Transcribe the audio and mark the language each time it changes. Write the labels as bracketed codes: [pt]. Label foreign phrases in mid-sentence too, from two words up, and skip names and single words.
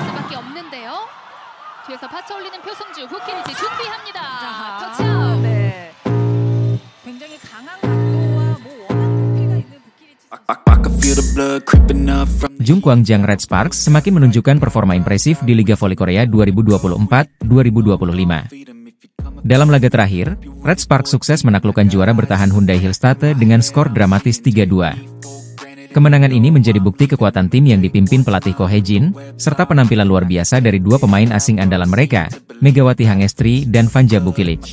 [ko] 수밖에 없는데요. 뒤에서 받쳐 올리는 표승주, 부키리치 준비합니다. 터치아웃. 네. 굉장히 강한 각도와 워낙 높이가 있는 부키리치. [id] Jung Kwang-jang Red Sparks semakin menunjukkan performa impresif di Liga Voli Korea 2024-2025. Dalam laga terakhir, Red Sparks sukses menaklukkan juara bertahan Hyundai Hillstatte dengan skor dramatis 3-2. Kemenangan ini menjadi bukti kekuatan tim yang dipimpin pelatih Ko Hae-jin, serta penampilan luar biasa dari dua pemain asing andalan mereka, Megawati Hangestri dan Vanja Bukilic.